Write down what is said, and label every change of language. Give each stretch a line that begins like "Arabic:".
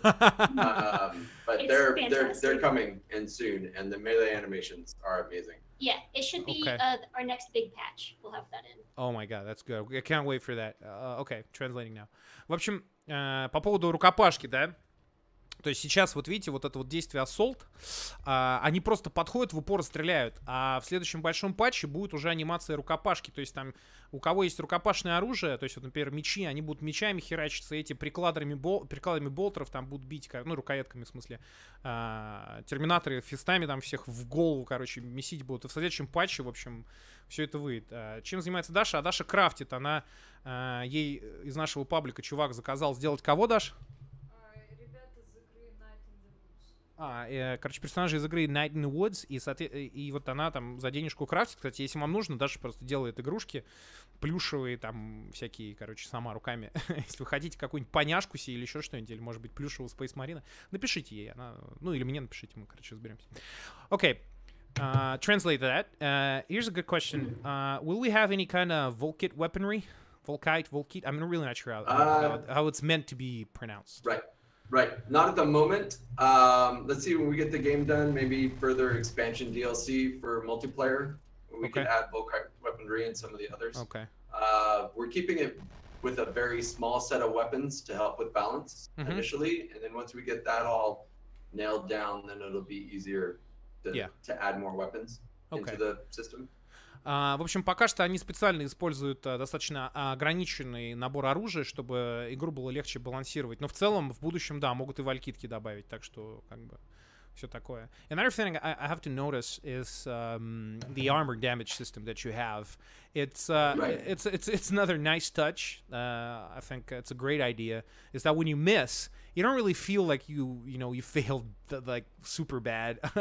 English: But they're coming in soon, and the melee animations are amazing. Yeah, it should be our next big patch. We'll have that in. Oh my god, that's good. I can't wait for that. Okay, translating now.
Russian: В общем, по поводу рукопашки, да? То есть сейчас, вот видите, вот это вот действие Assault, они просто подходят, в упор стреляют. А в следующем большом патче будет уже анимация рукопашки. То есть там у кого есть рукопашное оружие, то есть вот, например, мечи, они будут мечами херачиться, эти прикладами болтеров там будут бить, ну, рукоятками, в смысле, терминаторы фистами там всех в голову, короче, месить будут. И в следующем патче, в общем, все это выйдет. Чем занимается Даша? А Даша крафтит. Она, ей из нашего паблика чувак заказал сделать кого, Даш? Короче, персонажи из игры Night in the Woods, и вот она там за денежку крафтит. Кстати, если вам нужно, Даша просто делает игрушки плюшевые, там, всякие, короче, сама руками. Если вы хотите какую-нибудь поняшку себе или еще что-нибудь, или, может быть, плюшевую Space Marine, напишите ей, она, ну, или мне напишите, мы, короче, разберемся.
English: Okay, translate that. Here's a good question. Will we have any kind of Volkite weaponry? Volkite? I'm really not sure how it's meant to be pronounced. Right. Not at the moment. Let's see when we get the game done. Maybe further expansion DLC for multiplayer. We could add Volkite weaponry and some of the others. Okay. We're keeping it with a very small set of weapons to help with balance initially, and then once we get that all nailed down, then it'll be easier to add more weapons into the system.
Russian: В общем, пока что они специально используют достаточно ограниченный набор оружия, чтобы игру было легче балансировать. Но в целом, в будущем, да, могут и валькитки добавить, так что, как бы, все такое.
English: Another thing I have to notice is the armor damage system that you have. It's another nice touch. I think it's a great idea. Is that when you miss, you don't really feel like you failed like super bad.